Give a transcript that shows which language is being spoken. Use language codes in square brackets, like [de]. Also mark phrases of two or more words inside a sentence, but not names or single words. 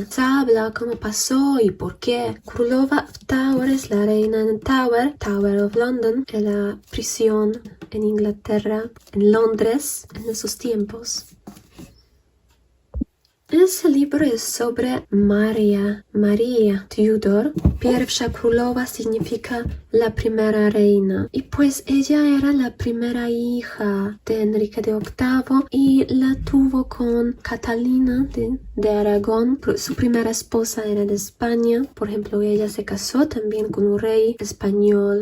[es] Se habla cómo pasó y por qué. Królova Tower es la reina en Tower of London, en la prisión en Inglaterra, en Londres, en esos tiempos. Ese libro es sobre María Tudor. [pl] Pierwsza królowa [es] significa la primera reina. Y pues ella era la primera hija de Enrique VIII y la tuvo con Catalina de Aragón. Su primera esposa era de España. Por ejemplo, ella se casó también con un rey español.